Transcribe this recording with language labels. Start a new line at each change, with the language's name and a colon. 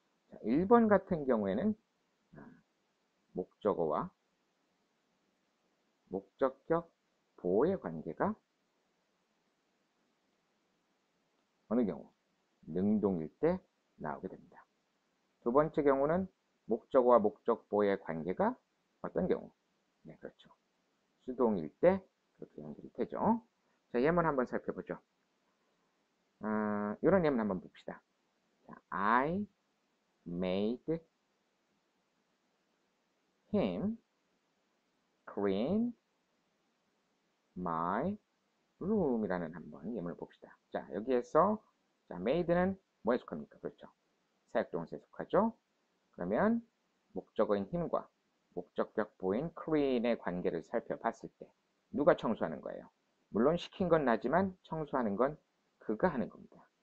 Korean: 자, 1번 같은 경우에는 목적어와 목적격 보호의 관계가 어느 경우? 능동일 때 나오게 됩니다. 두 번째 경우는 목적어와 목적보호의 관계가 어떤 경우? 네, 그렇죠. 수동일 때 그렇게 연결이 되죠. 자, 예문 한번 살펴보죠. 이런 예문 한번 봅시다. 자,
English: I made him clean my room
Korean: 이라는 한번 예문을 봅시다. 자, 여기에서 자, made는 뭐에 속합니까? 그렇죠. 사역동사에 속하죠. 그러면 목적어인 힘과 목적격 보인 clean의 관계를 살펴봤을 때 누가 청소하는 거예요? 물론 시킨 건 나지만 청소하는 건 그가 하는 겁니다.